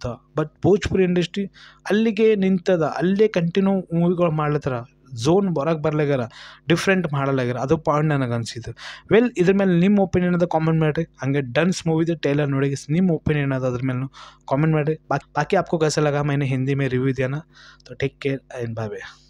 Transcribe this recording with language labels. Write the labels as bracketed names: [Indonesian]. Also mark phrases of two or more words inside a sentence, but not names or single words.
[Kannada] ಬಟ್ ಭೋಜ್ಪುರಿ ಇಂಡಸ್ಟ್ರಿ ಅಲ್ಲಿಗೆ ನಿಂತದ, ಅಲ್ಲೇ [English] continue movies [Kannada] ಮಾಡ್ಲತ್ತಾರ. ಝೋನ್ ಹೊರಗೆ ಬರ್ಲಾಗ್ಯಾರ, ಡಿಫ್ರೆಂಟ್ ಮಾಡಲಾಗ್ಯಾರ. ಅದು ಪಾಯಿಂಟ್ ನನಗೆ ಅನಿಸಿದ್ದು. ವೆಲ್, ಇದ್ರ ಮೇಲೆ ನಿಮ್ಮ ಒಪಿನಿಯನ್ ಅದ ಕಾಮೆಂಟ್ ಮಾಡಿರಿ. ಹಂಗೆ ಡನ್ಸ್ ಮೂವಿದು ಟೇಲರ್ ನೋಡಿ ನಿಮ್ಮ ಒಪಿನಿಯನ್ ಅದ ಅದ್ರ ಮೇಲೆ ಕಾಮೆಂಟ್ ಮಾಡಿರಿ. [Hindi] बाकी आपको कैसा लगा, मैंने हिंदी में रिव्यू दिया ना. [English] तो take care and bye bye.